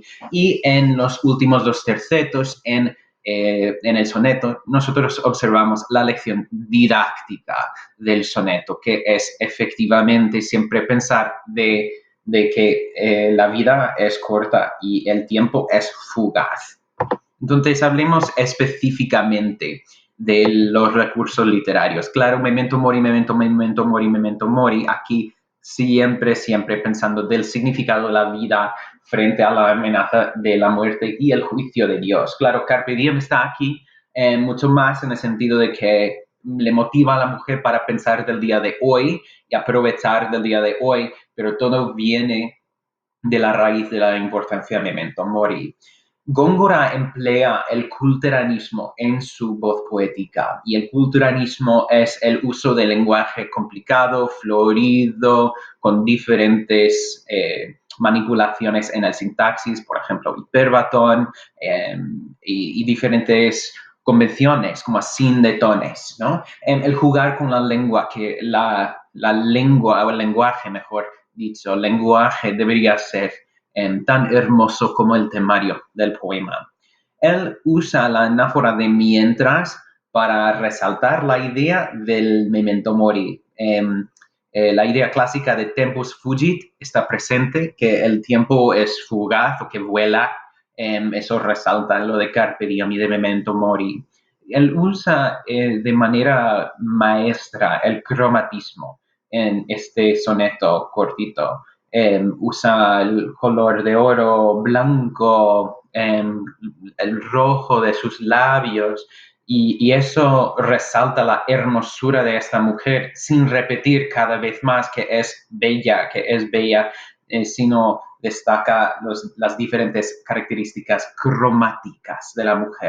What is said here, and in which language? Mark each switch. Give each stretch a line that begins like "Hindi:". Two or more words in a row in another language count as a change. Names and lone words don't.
Spanish: Y en los últimos dos tercetos, en el soneto, nosotros observamos la lección didáctica del soneto, que es efectivamente siempre pensar de que la vida es corta y el tiempo es fugaz. Entonces, hablemos específicamente de los recursos literarios. Claro,
Latin: memento mori, memento mori, memento mori.
Spanish: Aquí siempre pensando del significado de la vida frente a la amenaza de la muerte y el juicio de Dios. Claro,
Latin: Carpe Diem
Spanish: está aquí mucho más en el sentido de que le motiva a la mujer para pensar del día de hoy y aprovechar del día de hoy, pero todo viene de la raíz de la importancia de
Latin: memento mori.
Spanish: Góngora emplea el culteranismo en su voz poética y el culteranismo es el uso del lenguaje complicado, florido, con diferentes manipulaciones en el sintaxis, por ejemplo, hiperbatón y diferentes convenciones como sin de tones, ¿no? El jugar con la lengua, que la lengua o el lenguaje, mejor dicho, lenguaje debería ser tan hermoso como el temario del poema. Él usa la anáfora de mientras para resaltar la idea del
Latin: memento mori.
Spanish: La idea clásica de
Latin: tempus fugit
Spanish: está presente, que el tiempo es fugaz o que vuela. Eso resalta lo de
Latin: carpe diem
Spanish: y de
Latin: memento mori.
Spanish: Él usa de manera maestra el cromatismo en este soneto cortito. Usa el color de oro blanco, el rojo de sus labios, y eso resalta la hermosura de esta mujer sin repetir cada vez más que es bella, sino destaca las diferentes características cromáticas de la mujer.